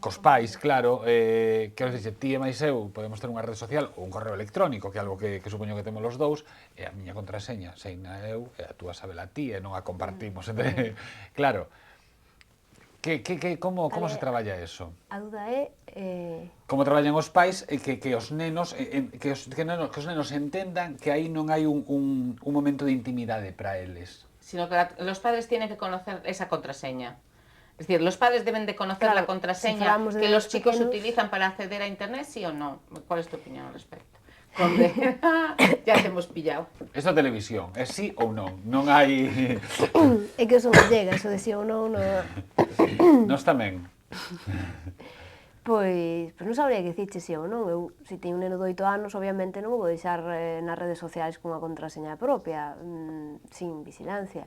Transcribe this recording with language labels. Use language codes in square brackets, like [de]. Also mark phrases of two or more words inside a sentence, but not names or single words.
[gl] Cos pais, claro, quero dicir, ti e máis eu podemos ter unha rede social ou un correo electrónico, que é algo que supoño que temos los dous, e a miña contraseña, seina eu, e a túa sabela ti, e non a compartimos. Claro, como se traballa eso? A duda é... Como traballan os pais e que os nenos entendan que aí non hai un momento de intimidade para eles. [es] Sino que los padres tienen que conocer esa contraseña. Es decir, los padres deben de conocer la contraseña que los chicos utilizan para acceder a internet, ¿sí o no? ¿Cuál es tu opinión al respecto? Hombre, ya te hemos pillado. [gl] Esta televisión, é sí ou non? Non hai... É que eso non llega, eso de si ou non, Nós tamén. Pois non sabría que dicirche si ou non. Eu, se teño un neno de 8 anos, obviamente non o vou deixar nas redes sociais cunha contraseña propia, [es] sin vigilancia.